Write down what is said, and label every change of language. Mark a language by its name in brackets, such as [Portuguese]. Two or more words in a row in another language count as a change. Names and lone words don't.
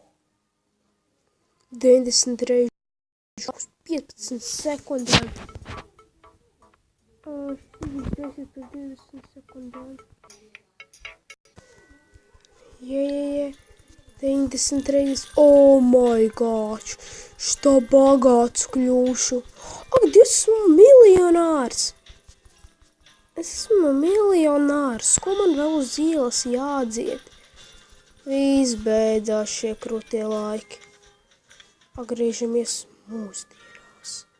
[Latvian] 90 reizes 15 sekundēm. 10 pēc 20 sekundēm. Jā. 90 reizes. [English] Oh my gosh. [Latvian] Što bagāts kļūšu. Ak, es esmu miljonārs. Es esmu miljonārs. Ko man vēl uz ielas jādzied? Viss beidzās šie krūtie laiki. Atgriežamies mūsdienās.